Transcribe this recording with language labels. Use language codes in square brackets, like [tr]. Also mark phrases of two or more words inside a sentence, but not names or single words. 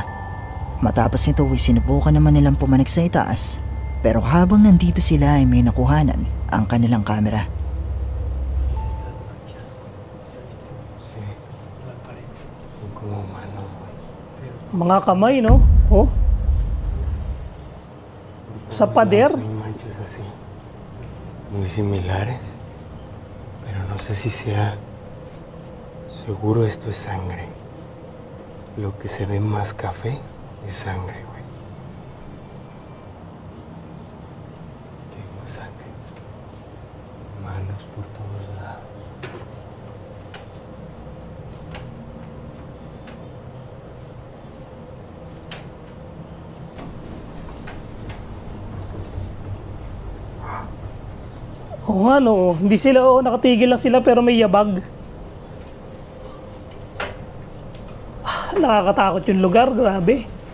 [tl] Matapos nito ay sinubukan naman nilang pumanik sa itaas, pero habang nandito sila ay may nakuhanan ang kanilang kamera. Mga kamay, no? Oh. Sa pader. [es] Muy similares, pero no sé si sea. Seguro esto es sangre. Lo que se ve más café es sangre, güey. Que vimos sangre. Manos por todos lados. [tl] Oo nga, no. Hindi sila, nakatigil lang sila pero may yabag. Nakakatakot yung lugar, grabe.